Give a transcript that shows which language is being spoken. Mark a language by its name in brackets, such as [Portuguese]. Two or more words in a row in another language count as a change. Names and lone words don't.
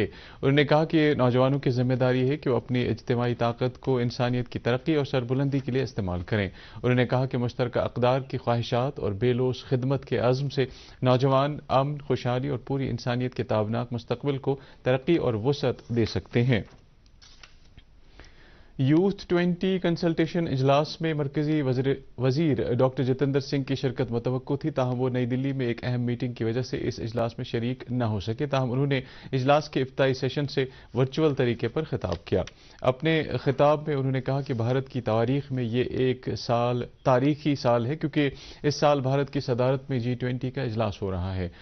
[Urdu] انہوں نے کہا کہ نوجوانوں کی ذمہ داری ہے کہ وہ اپنی اجتماعی طاقت کو انسانیت کی ترقی اور سربلندی کے لیے استعمال کریں۔ انہوں نے کہا کہ مشترکہ اقدار کی خواہشات اور بے لوث خدمت کے عزم سے نوجوان امن، خوشحالی اور پوری انسانیت کے تابناک مستقبل کو ترقی اور وسعت دے سکتے ہیں۔ U20 کنسلٹیشن اجلاس میں مرکزی وزیر ڈاکٹر جتیندر سنگھ کی شرکت متوقع تھی، تاہم وہ نئی دلی میں ایک اہم میٹنگ کی وجہ سے اس اجلاس میں شریک نہ ہو سکے۔ تاہم انہوں نے اجلاس کے افتتاحی سیشن سے ورچوئل طریقے پر خطاب کیا۔ اپنے خطاب میں انہوں نے کہا کہ بھارت کی تاریخ میں یہ ایک تاریخی سال ہے کیونکہ اس سال بھارت کی صدارت میں G20 کا اجلاس ہو رہا ہے۔